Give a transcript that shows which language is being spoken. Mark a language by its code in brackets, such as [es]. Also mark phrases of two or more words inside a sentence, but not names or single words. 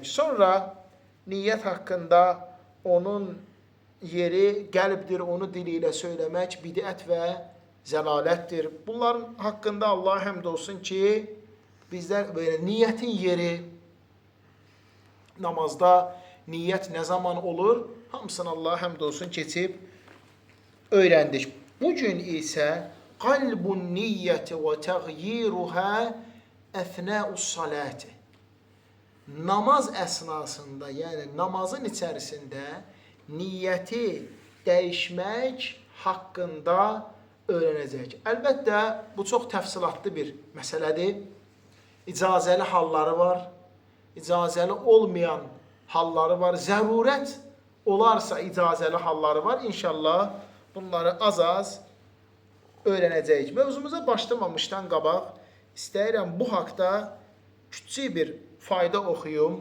[az] Sonra niyyət haqqında onun yeri qəlbdir, onu dili ilə söyləmək bidət və zəlalətdir. Bunların haqqında Allah həmd olsun ki, bizlər belə niyyətin yeri, namazda niyyət nə zaman olur, hamısını Allah həmd olsun keçib öğrendik. [tr] Bugün ise [ar] قلب النية و تغييرها أثناء الصلاة. [tr] Namaz esnasında, yani namazın içerisinde niyyeti değişmek hakkında öğrenecek. Elbette bu çok təfsilatlı bir meseledir. İcazeli halları var, icazeli olmayan halları var. [az] Zərurət olarsa icazeli halları var. [tr] İnşallah bunları az öğrenəcəyik. [az] Mövzumuza başlamamışdan qabaq istəyirəm bu haqda küçük bir fayda oxuyum.